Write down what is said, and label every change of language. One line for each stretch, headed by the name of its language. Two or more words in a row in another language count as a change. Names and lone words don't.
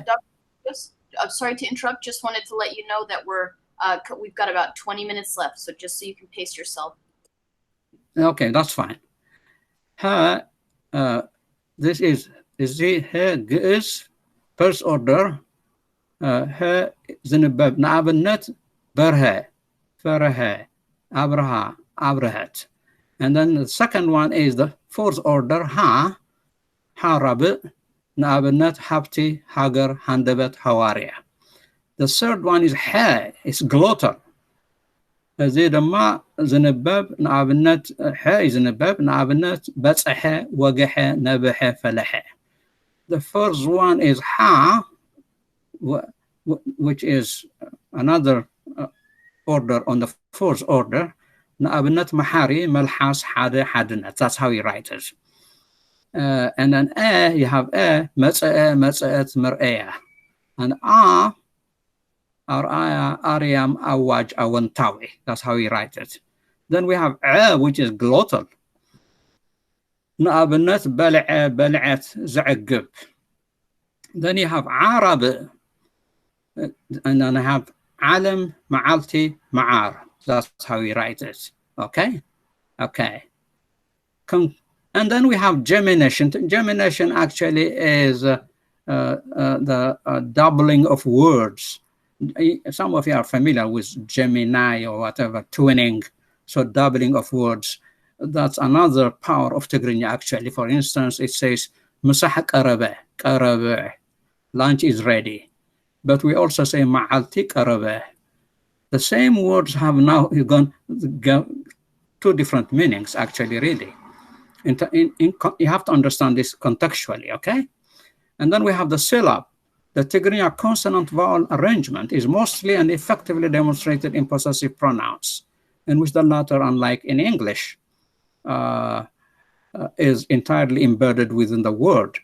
English: I'm sorry to interrupt. Just wanted to let you know that we've got about 20 minutes left. So just so you can pace yourself. Okay, that's fine. He, this is the he Ge'ez first order.
Tigrinya: He ዝንበብ ንኣብነት በርሀ ፈረሀ አብርሃ አብርሀት.
English: And then the second one is the fourth order ha
Tigrinya: ሓራብእ ንኣብነት ሃብቲ ሃገር ሃንደበት ሃዋርያ.
English: The third one is he, it's glottal.
Tigrinya: እዚ ድማ ዝንበብ ንኣብነት ሐ ዝንበብ ንኣብነት በፅሐ ወገሐ ነብሐ ፈለሐ.
English: The first one is ha, which is another order on the fourth order.
Tigrinya: ንኣብነት መሓሪ መልሓስ ሓደ ሓድነት.
English: That's how you write it. And then you have
Tigrinya: መፅአ መፅአት ምርአያ. And ዓራያ ዓርያም ዓዋጅ ዓዋንታዊ.
English: That's how you write it. Then we have which is glottal.
Tigrinya: ንኣብነት በልዐ በልዐት ዘዕግብ.
English: Then you have Arab, and then I have Alam, Ma'alti, Ma'ar. That's how we write it. Okay? Okay. And then we have germination. Germination actually is the doubling of words. Some of you are familiar with Gemini or whatever, twinning, so doubling of words. That's another power of Tigrigna, actually. For instance, it says,
Tigrinya: ምሳሕ ቀረበ, ቀረበ.
English: Lunch is ready. But we also say,
Tigrinya: ማዕልቲ ቀረበ.
English: The same words have now gone two different meanings, actually, really. You have to understand this contextually, okay? And then we have the syllab. The Tigrigna consonant vowel arrangement is mostly and effectively demonstrated in possessive pronouns, in which the latter, unlike in English, is entirely embedded within the word.